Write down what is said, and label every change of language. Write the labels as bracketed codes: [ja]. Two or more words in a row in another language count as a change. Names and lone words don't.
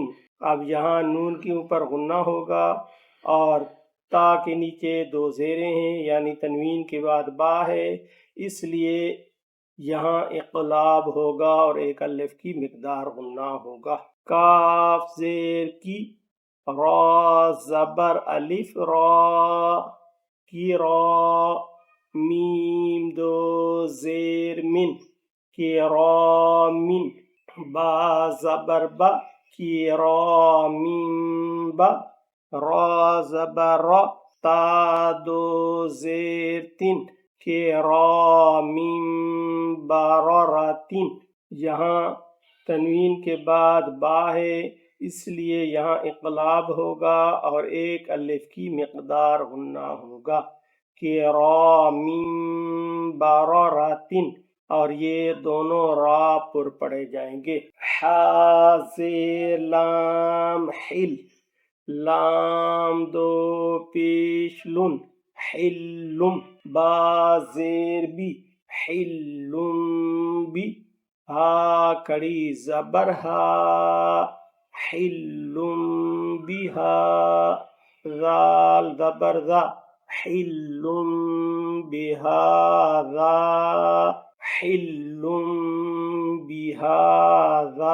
[ur] اب یہاں نون کے اوپر غنہ ہوگا اور تا کے نیچے دو زیریں ہیں، یعنی تنوین کے بعد با ہے، اس لیے یہاں اقلاب ہوگا اور ایک الف کی مقدار غنہ ہوگا۔ کاف زیر کی، را زبر الف را، کی را، میم دو زیر من، کی را من، با زبر با، کی را من با، را زبر را، تا دو زیر تن، کی را من بررتن۔ یہاں تنوین کے بعد با ہے، اس لیے یہاں اقلاب ہوگا اور ایک الف کی مقدار غنہ ہوگا [ar] کرام بررۃ، [ur] اور یہ دونوں را پر پڑے جائیں گے۔ حا زیر لام حل، لام دو پیش لن حلم، با زیر بی حلم بی، ہا کڑی زبر ہا حلم بہا، ذال زبر ذا [ar] حلم بہذا حلم بہذا۔